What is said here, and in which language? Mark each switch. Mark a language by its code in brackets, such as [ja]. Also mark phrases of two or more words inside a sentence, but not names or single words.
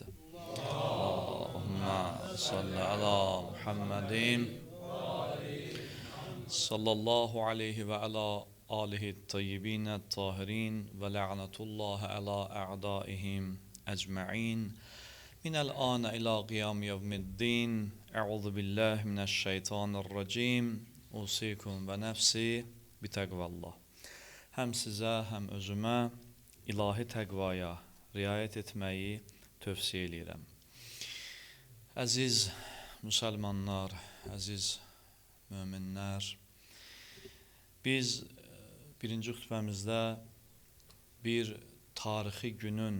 [ar] اللهم صل على محمد صلى الله عليه وعلى آله الطيبين الطاهرين ولعنة الله على أعدائهم أجمعين من الآن إلى قيام يوم الدين. أعوذ بالله من الشيطان الرجيم. أوصيكم ونفسي بتقوى الله. [az] Hem size hem özüme ilahi təqvaya riayət etməyi tövsiyə edirəm. Əziz müsəlmanlar, əziz möminlər, biz birinci xütbəmizdə bir tarixi günün